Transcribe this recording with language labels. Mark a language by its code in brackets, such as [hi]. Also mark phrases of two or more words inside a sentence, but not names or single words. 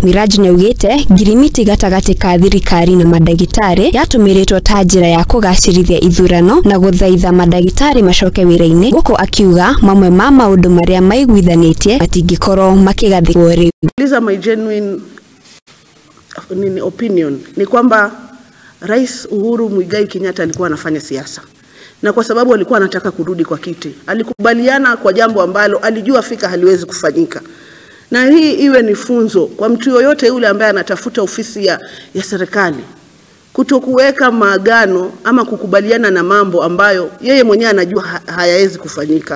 [ki] Miraj neugite girimiti gatagati ka thirikari na madagitari yatumiritwo ta njira ya kugacirithia ithurano na guthaitha madagitari macoke wira-ini, guko akiuga mamwe ma maundu maria maiguithanitie matingikorwo makigathikwo riu. [en] My genuine opinion [sw] ni kwamba Rais Uhuru Muigai Kenyatta alikuwa anafanya siasa, na kwa sababu alikuwa anataka kurudi kwa kiti, alikubaliana kwa jambo ambalo alijua fika haliwezi kufanyika. Na hii iwe ni funzo kwa mtu yoyote yule ambaye anatafuta ofisi ya serikali, kutokuweka maagano ama kukubaliana na mambo ambayo yeye mwenyewe anajua hayawezi kufanyika.